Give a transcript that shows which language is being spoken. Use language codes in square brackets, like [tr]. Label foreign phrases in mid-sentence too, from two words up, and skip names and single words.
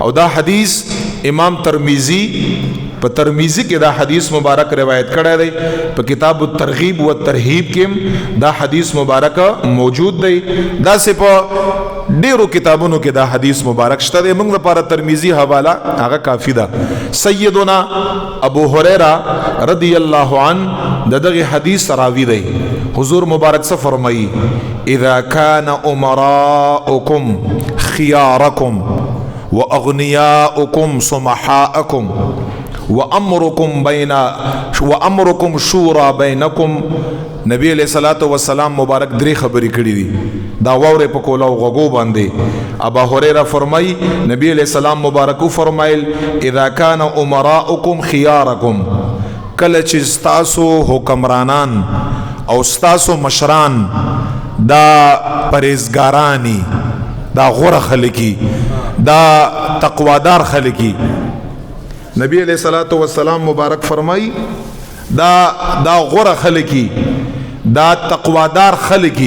[ps] او دا حدیث امام ترمذی په ترمذی کې دا حدیث مبارک روایت کړی دی, په کتاب الترغیب والترهیب کې دا حدیث مبارک موجود دی. دا سه په ډیرو کتابونو کې دا حدیث مبارک شته دی, موږ لپاره ترمذی حواله هغه کافی ده. سیدنا ابو هریره [ar] رضی الله عنه [ps] دغه حدیث راوی دی. حضور مبارک سے فرمائی [ar] اذا كان امراؤكم خياركم واغنياؤكم سمحاءكم وامركم شورى بينكم. [ps] نبی [ar] علیہ الصلوۃ والسلام [ps] مبارک درې خبرې کړې دي, دا واورې په کولاو غوغو باندې. ابا هريره فرمای نبی [ar] علیہ السلام [ps] مبارک فرمایل [ar] اذا كان امراؤكم خياركم, [ps] کله چې ستاسو حکمرانان او ستاسو مشران دا پرهیزګارانی, دا غوره خلکی, دا تقوادار خلکی. نبی [ar] علیہ الصلوۃ والسلام [ps] مبارک فرمای دا غوره خلکی, دا تقوادار خلکی.